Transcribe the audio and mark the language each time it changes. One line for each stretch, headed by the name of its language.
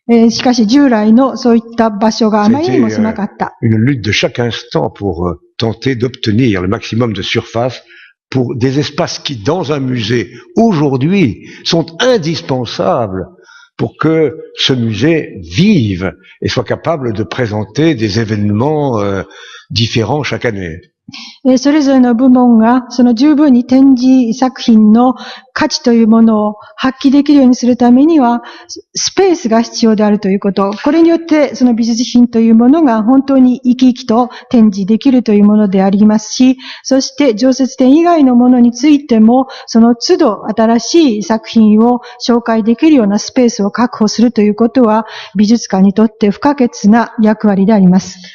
Japanese: しかし従来のそういった場所があまりにも狭かった。
French: Une lutte de chaque instant pour tenter d'obtenir le maximum de surface pour des espaces qui, dans un musée, aujourd'hui, sont indispensables pour que ce musée vive et soit capable de présenter des événements différents chaque année.
Japanese: それぞれの部門がその十分に展示作品の価値というものを発揮できるようにするためにはスペースが必要であるということ。これによってその美術品というものが本当に生き生きと展示できるというものでありますし、そして常設展以外のものについてもその都度新しい作品を紹介できるようなスペースを確保するということは美術館にとって不可欠な役割であります。